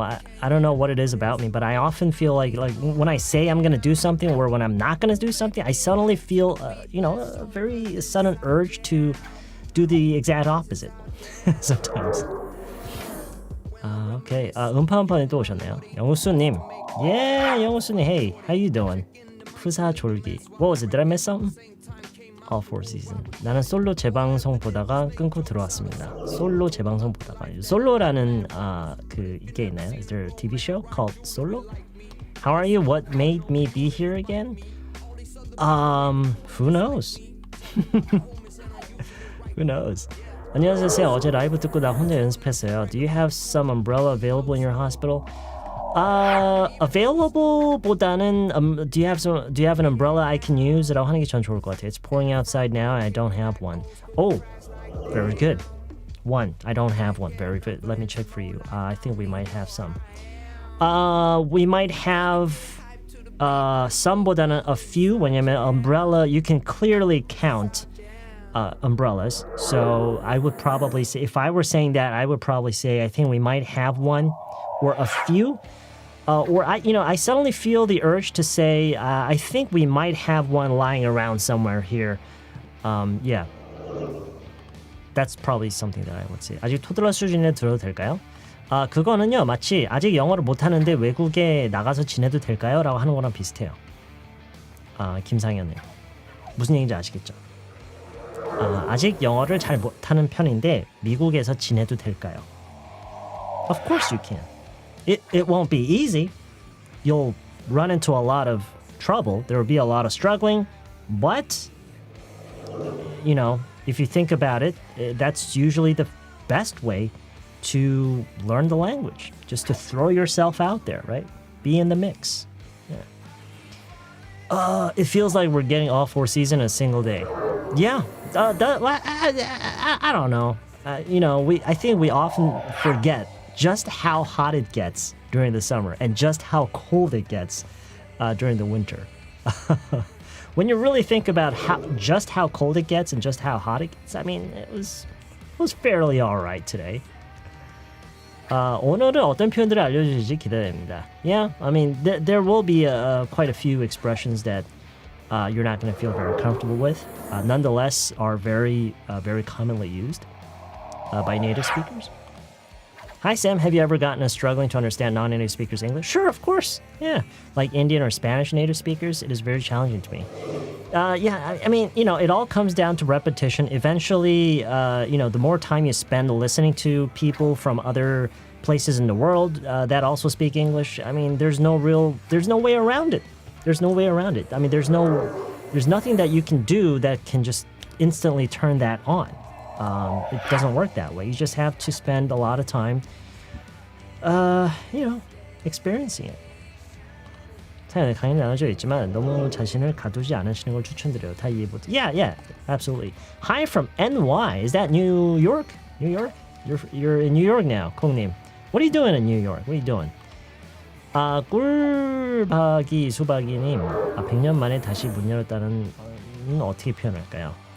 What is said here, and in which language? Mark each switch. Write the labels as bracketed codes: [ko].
[en] I don't know what it is about me, but I often feel like when I say I'm going to do something or when I'm not going to do something, I suddenly feel, a very sudden urge to do the exact opposite sometimes. Okay. [ko] 음파음파님 또 오셨네요. 영우수님. Yeah, 영우수님. Hey, how you doing? 푸사 졸기. What was it? Did I miss something? All 4 seasons. 나는 솔로 재방송 보다가 끊고 들어왔습니다. 솔로 재방송 보다가. 솔로라는 이게 있나요? [en] Is there a TV show called Solo? How are you? What made me be here again? Who knows? Who knows? [ko] 안녕하세요. 어제 라이브 듣고 나 혼자 연습했어요. [en] Do you have some umbrella available in your hospital? Available [ko] 보다는 [en] do you have an umbrella I can use? [ko] 라고 하는 게 전 좋을 것 같아요. [en] It's pouring outside now and I don't have one. Oh, very good. I don't have one. Very good. Let me check for you. I think we might have some. We might have some [ko] 보다는 [en] a few. [ko] 왜냐면 umbrella, [en] you can clearly count umbrellas. So I would probably say, if I were saying that, I would probably say I think we might have one or a few. Or I suddenly feel the urge to say I think we might have one lying around somewhere here. Yeah. That's probably something that I would say. [ko] 아직 [en] 토들어 [ko] 수준에 들어도 될까요? 그거는요, 마치 아직 영어를 못하는데 외국에 나가서 지내도 될까요? 라고 하는 거랑 비슷해요. 김상현님. 무슨 얘기인지 아시겠죠? 아직 영어를 잘 못하는 편인데 미국에서 지내도 될까요? [en] Of course you can. It won't be easy. You'll run into a lot of trouble. There will be a lot of struggling. But, if you think about it, that's usually the best way to learn the language. Just to throw yourself out there, right? Be in the mix. Yeah. It feels like we're getting all four seasons in a single day. Yeah. I don't know. I think we often forget just how hot it gets during the summer and just how cold it gets during the winter. When you really think about just how cold it gets and just how hot it gets, I mean, it was fairly all right today. [ko] 오늘은 어떤 표현들을 알려주실지 기대됩니다. [en] Yeah, I mean, there will be quite a few expressions that you're not going to feel very comfortable with. Nonetheless, are very, very commonly used by native speakers. Hi, Sam. Have you ever gotten us struggling to understand non-native speakers' English? Sure, of course. Yeah. Like Indian or Spanish native speakers, it is very challenging to me. Yeah, I mean, it all comes down to repetition. Eventually, the more time you spend listening to people from other places in the world that also speak English, I mean, there's no way around it. There's no way around it. I mean, there's nothing that you can do that can just instantly turn that on. It doesn't work that way. You just have to spend a lot of time, experiencing it. [ko] 사연에 강의는 나눠져 있지만 너무 자신을 가두지 않으시는 걸 추천드려요. 다 이해 못. [en] Yeah, absolutely. Hi from NY. Is that New York? New York? You're in New York now, 콩님. What are you doing in New York? What are you doing? 꿀박이 수박이님. [ko] 100년 만에 다시 문 열었다는 어떻게 표현할까요?